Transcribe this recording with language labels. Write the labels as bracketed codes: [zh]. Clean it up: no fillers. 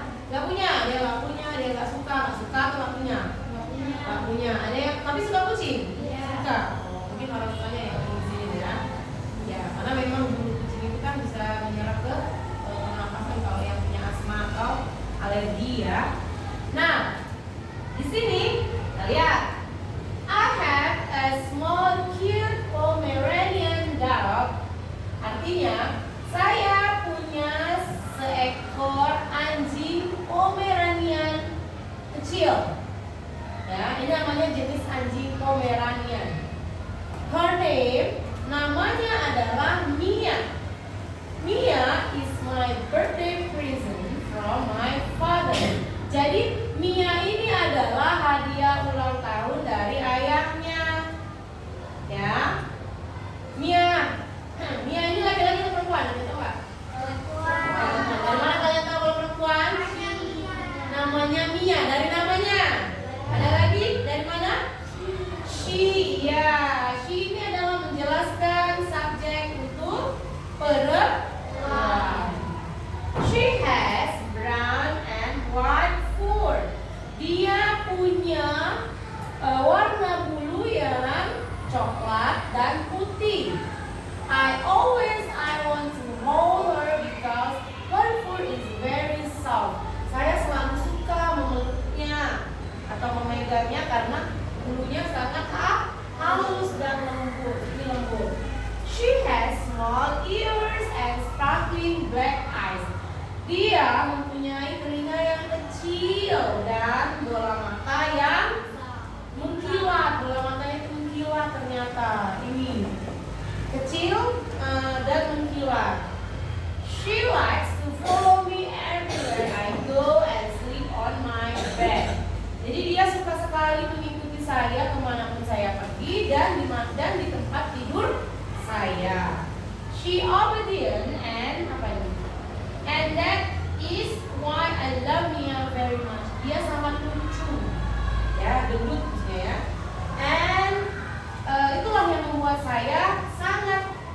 [id] Gak punya, dia gak suka atau gak punya? Gak punya. Ada yang tapi suka kucing? Suka. Mungkin orang tuanya ya di sini ya. Ya, karena memang bulu kucing itu kan bisa menyerap ke pernapasan kalau yang punya asma atau alergi ya. Nah, di sini kita lihat. [en] I have a small cute Pomeranian dog. [id] Artinya, saya punya seekor anjing Pomeranian kecil. Ya, ini namanya jenis anjing Pomeranian. [en] Her name, [id] namanya adalah Mia. [en] Mia is my birthday present from my father. [id] Jadi Mia ini adalah hadiah ulang tahun dari ayahnya. Ya, Mia. Mia ini laki-laki atau perempuan? Ada tahu nggak? Perempuan. Dari mana kalian tahu kalau perempuan? Namanya Mia. Dari namanya. Ada lagi? Dari mana? She. Ya, she ini adalah menjelaskan subjek untuk perempuan. [en] She has brown and white fur. [id] Dia punya warna bulu yang coklat dan putih. [en] I want to hold her because her fur is very soft. [id] Saya selalu suka memeluknya atau memegangnya karena bulunya sangat halus dan lembut. Ini lembut. [en] She has small ears and sparkling black eyes. [id] Dia mempunyai telinga yang kecil dan bola mata yang mengkilat. Bola matanya itu mengkilat ternyata. Ini kecil dan mengkilat. [en] She likes to follow me everywhere I go and sleep on my bed. [id] Jadi dia suka sekali mengikuti saya kemanapun saya pergi dan di tempat tidur saya. [en] She obedient and [id] apa ini? [en] And that is why I love Mia very much. [id] Dia sangat lucu, ya, gendut maksudnya ya. And itulah yang membuat saya sangat